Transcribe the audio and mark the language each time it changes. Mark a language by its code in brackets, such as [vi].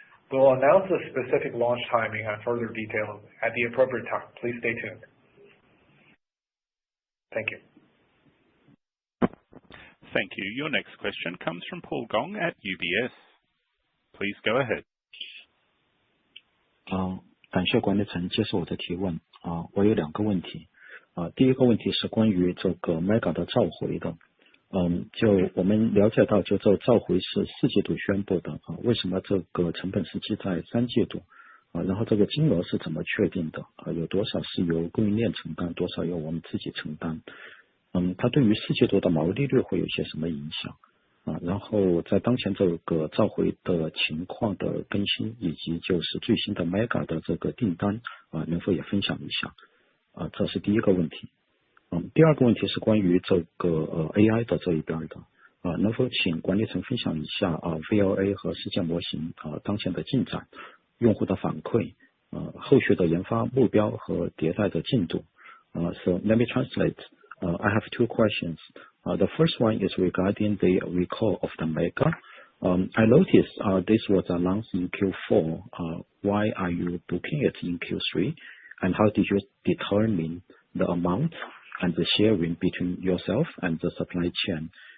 [en] We will announce the specific launch timing and further details at the appropriate time. Please stay tuned. Thank you. Thank you. Your next question comes from Paul Gong at UBS. Please go ahead. [zh] 感谢管理层接受我的提问。我有2个问题。第一个问题是关于这个 Mega 的召回的。就我们了解到，就这召回是4季度宣布的，为什么这个成本是记在3季度？然后这个金额是怎么确定的？有多少是由供应链承担，多少由我们自己承担？它对于4季度的毛利率会有些什么影响？然后在当前这个召回的情况的更新，以及就是最新的 Mega 的这个订单，能否也分享一下？这是第一个问题。第二个问题是关于这个AI 的这一边的，能否请管理层分享一下VLA 和世界模型当前的进展、用户的反馈、后续的研发目标和迭代的进度。 [en] So let me translate. I have 2 questions. The first one is regarding the recall of the Mega. I noticed this was announced in Q4. Why are you booking it in Q3? And how did you determine the amount and the sharing between yourself and the supply chain?